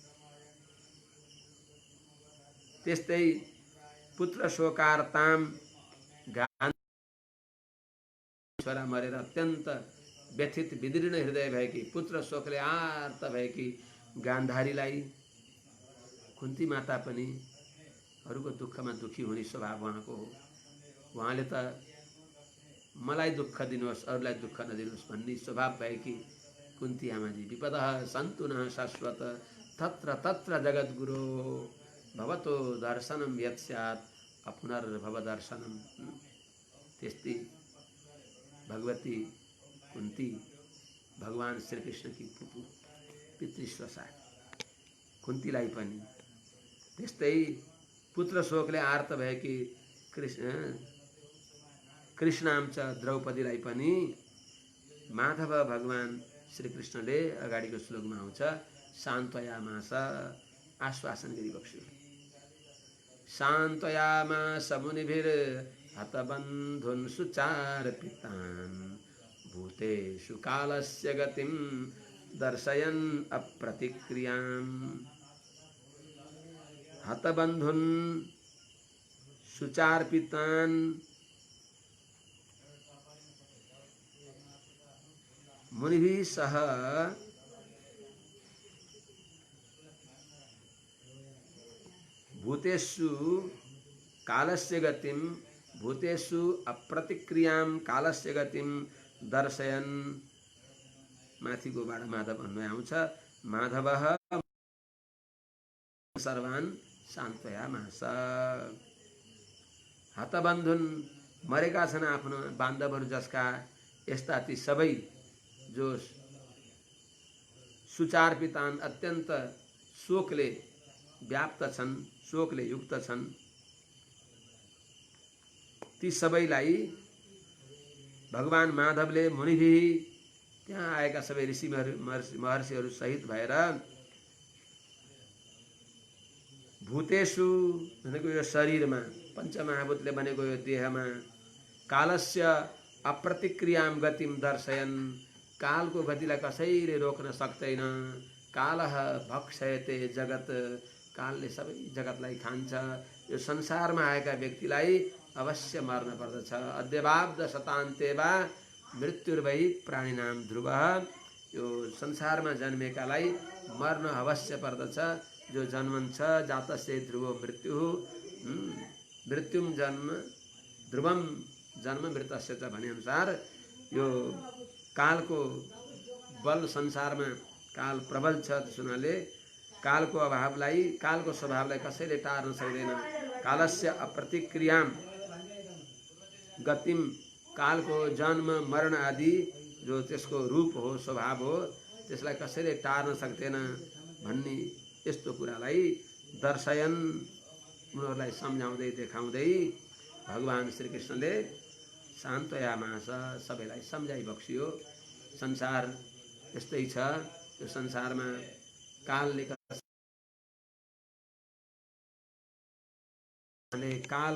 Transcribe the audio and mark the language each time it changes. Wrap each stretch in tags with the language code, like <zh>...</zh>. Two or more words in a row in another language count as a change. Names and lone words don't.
<ne>त्यस्तै</ne> <sa>पुत्र शोकार्ताम</sa> <ne>छोरा मरेर अत्यन्त व्यथित विदीर्ण हृदय भएकी, पुत्र शोकले आर्त भएकी गान्धारीलाई, कुन्ती माता पनि अरूको दुःखमा दुखी हुने स्वभाव उहाँको हो। उहाँले त मलाई दुःख दिनुहोस्, अरूलाई दुःख नदिनुहोस् भन्ने स्वभाव भएकी कुन्ती आमाजी,</ne> <sa>विपदः सन्तु नः शाश्वत तत्र तत्र जगद्गुरो भवतो दर्शनम यत् स्यात् अपुनर्भव दर्शनम।</sa> <ne>त्यस्तै भगवती कुन्ती भगवान श्री कृष्ण की पुपु पितृस्वसा कुन्तीलाई पनि, त्यस्तै पुत्र शोकले आर्त भएकी</ne> <sa>कृष्णाम च</sa> <ne>द्रौपदीलाई पनि माधव भगवान श्री कृष्णले अगाडिको श्लोकमा आउँछ सान्त्वयामास, आश्वासन गरिबक्स्यो।</ne> <sa>सान्त्वयामास मुनिभिर हतबन्धुन् सुचारपितान् भूतेषु कालस्य गतिं दर्शयन् अप्रतिक्रियाम्। हतबन्धुन सुचार्पितान् मुनिभिः सह भूतेषु कालस्य गतिं भूतेषु अप्रतिक्रियां कालस्य गतिं दर्शयन्</sa> <ne>माथिको बाट माधव भन्नु आउँछ</ne> <sa>माधवः सर्वान् सान्त्वयामास हतबन्धुन</sa> <ne>मरेका छन् आफ्नो बान्धवहरू जसका यस्ता ती सबै जो सुचार्पितान् अत्यन्त शोकले व्याप्त छन् शोकले युक्त छन् ती सबैलाई भगवान माधवले मुनिभिः त्यहाँ आएका सबै ऋषि महर्षिहरू सहित भएर भूतेषु भनेको यो शरीरमा पञ्चमहाभूतले बनेको यो देहमा कालस्य</ne> <sa>अप्रतिक्रियां गतिम दर्शयन्</sa> <ne>कालको गतिलाई कसैले रोक्न सक्दैन</ne> <sa>कालः भक्षयते जगत</sa> <ne>कालले सबै जगतलाई खान्छ यो संसारमा आएका व्यक्तिलाई अवश्य मर्न पर्दछ</ne> <sa>अद्यवाब्द शतान्ते वा मृत्युर्वै प्राणिनां ध्रुवः</sa> <ne>यो संसारमा जन्मेकालाई मर्न अवश्य पर्दछ जो जन्मन्छ</ne> <sa>जातस्य ध्रुवो मृत्यु मृत्युम जन्म ध्रुवम जन्म मृतस्य च</sa> <ne>भने अनुसार यो कालको बल संसारमा काल प्रबल छ त्यसुनाले कालको अभावलाई कालको स्वभावलाई कसैले टार्न सक्दैन</ne> <sa>कालस्य अप्रतिक्रियां</sa> <ne>गतिम कालको जन्म मरण आदि जो त्यसको रूप हो स्वभाव हो त्यसलाई कसैले टार्न सक्दैन भन्ने यस्तो कुरालाई दर्शयन उनीहरूलाई सम्झाउँदै देखाउँदै भगवान श्रीकृष्णले शान्तयामास सबैलाई सम्झाइ बक्सियो संसार यस्तै छ यो संसारमा कालले काल</ne>